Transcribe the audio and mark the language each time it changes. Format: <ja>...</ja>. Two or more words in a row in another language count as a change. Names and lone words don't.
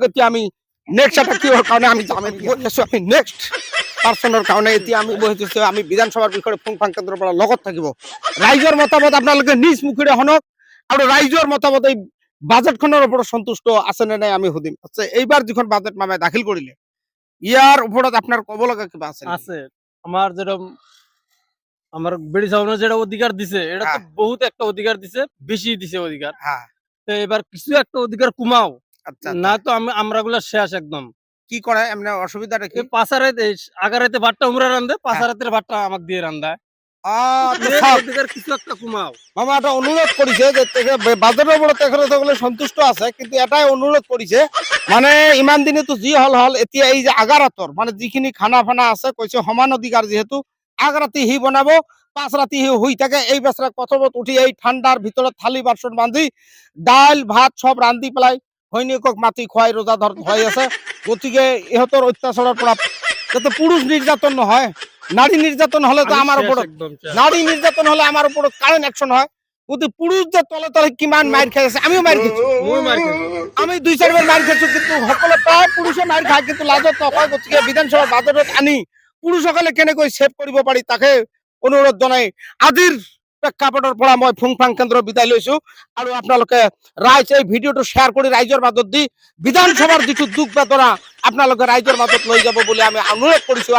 <as>এতিয়া আমি নেক্সট এটা কিহৰ কাৰণে আমি যাম, আমি নেক্সট পাৰ্চনৰ কাৰণে এতিয়া আমি বহিছো। আমি বিধানসভাৰ বিষয়ে ফুংফাং কেন্দ্ৰৰ পৰা লগত থাকিব। ৰাইজৰ মতামত আপোনালোকে নিজ মুখেৰে শুনক, আৰু ৰাইজৰ মতামত এই বাজেটখনৰ ওপৰত সন্তুষ্ট আছে নে নাই আমি সুধিম। আচ্ছা, এইবাৰ যিখন বাজেট মামাই দাখিল কৰিলে ইয়াৰ ওপৰত আপোনাৰ ক'ব লগা কিবা আছে? আছে।</as> <bn>আমার যেটা আমার বেড়ি চালানোর যেটা অধিকার দিছে, এটা তো বহুত একটা অধিকার দিছে, বেশি দিছে অধিকার। হ্যাঁ। তো এবার কিছু একটা অধিকার কমাও, আচ্ছা না তো আমরা গুলা শেষ একদম। কি করে এমনি অসুবিধাটা কি? পাঁচারাইতে আগারাইতে ভাতটা উমরা রান্ধে, পাঁচারাতের ভাতটা আমাকে দিয়ে রান্ধায়। আচ্ছা, অধিকার কিছু একটা কমাও। মামা এটা অনুরোধ করেছে</bn> <as>যে বাজারের উপরে তেখেতসকলে সন্তুষ্ট আছে, কিন্তু</as> <bn>এটাই অনুরোধ করেছে</bn> <as>মানে ইমান দিনে তো যি হল হল, এতিয়া এই যে আগাৰাতৰ মানে যিখিনি খানা ফানা আছে কৈছে সমান অধিকাৰ, যিহেতু আগ ৰাতি সি বনাব, পাঁচ ৰাতি সি শুই থাকে, এই বেচৰা প্ৰথমত উঠি এই ঠাণ্ডাৰ ভিতৰত থালি বাচন বান্ধি দাইল ভাত সব ৰান্ধি পেলাই সৈনিকক মাতি খুৱাই ৰোজা ধৰাই আছে। গতিকে ইহঁতৰ অত্যাচাৰৰ পৰা যাতে পুৰুষ নিৰ্যাতন নহয়,</as> <bn>নারী নির্যাতন হলে তো আমি আমার শেষ উপর, একদম শেষ। নারী নির্যাতন হলে আমার উপর কারেন্ট অ্যাকশন হয়। কিন্তু পুরুষ যে তলে তলে কিমান মার খাইছে, আমিও মার খেয়েছি,</bn> <as>মই মার খাইছো।</as> <bn>আমি 2-4 বার মার খেয়েছি,</bn> <as>কিন্তু সকলে প্ৰায় পুৰুষে মাৰ খায় কিন্তু লাজত নকয়। গতিকে বিধানসভা বাজেটত আনি পুৰুষসকলে কেনেকৈ সেভ কৰিব পাৰি তাকে অনুৰোধ জনাই আজিৰ প্ৰেক্ষাপটৰ পৰা মই ফুংফাং কেন্দ্ৰ বিদায় লৈছো। আৰু আপোনালোকে ৰাইজ এই ভিডিঅ'টো শ্বেয়াৰ কৰি ৰাইজৰ মাজত দি বিধানসভাৰ যিটো দুখ বেদনা আপোনালোকে ৰাইজৰ মাজত লৈ যাব বুলি আমি অনুৰোধ কৰিছো।</as>